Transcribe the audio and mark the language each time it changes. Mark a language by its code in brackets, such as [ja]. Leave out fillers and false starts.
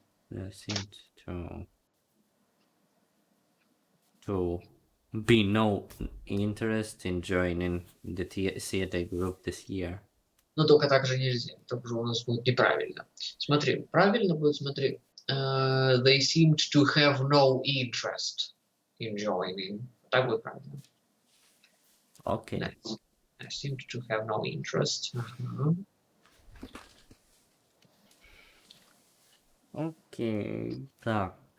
[en] There seemed to be no interest in joining the theater group this year. [ru] Но только так же нельзя. Так же у нас будет неправильно. Смотри, правильно будет, смотри. [en] They seemed to have no interest in joining. [ru] Так будет правильно. [en] Okay. Nice. I seemed to have no interest. Ага. Okay. [ru] Так.